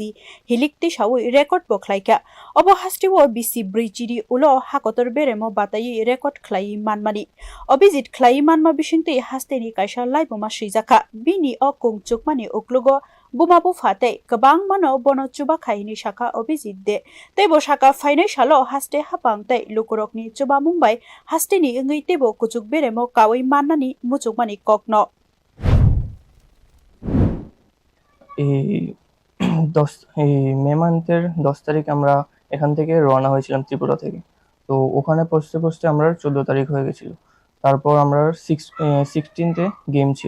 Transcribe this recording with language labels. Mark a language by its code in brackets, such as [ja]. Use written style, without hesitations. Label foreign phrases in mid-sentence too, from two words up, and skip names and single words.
[trp] hilikti shawi record bo khlaika obo hastiwo bisi brijiri ulo Hakotor beremo batai record khlai manmani Abhijit khlai manma bisingti hasteni kaisa laiboma sijaka bini o kungchukmani uklugo bumabu fate kabang mano bono chuba khaini shaka Abhijit de tebo shaka fainai salo haste hapang tai lukurokni chuba mumbai hasteni ingui tebo kuchuk beremo kawai mannani muchukmani kokno [bn] মে মান্থের 10 তারিখ আমরা এখান থেকে রওনা হয়েছিলাম ত্রিপুরা থেকে। তো ওখানে পৌঁছতে আমরা 14 তারিখ হয়ে গেছিল। তারপর আমরা 16তে গেম ছিল।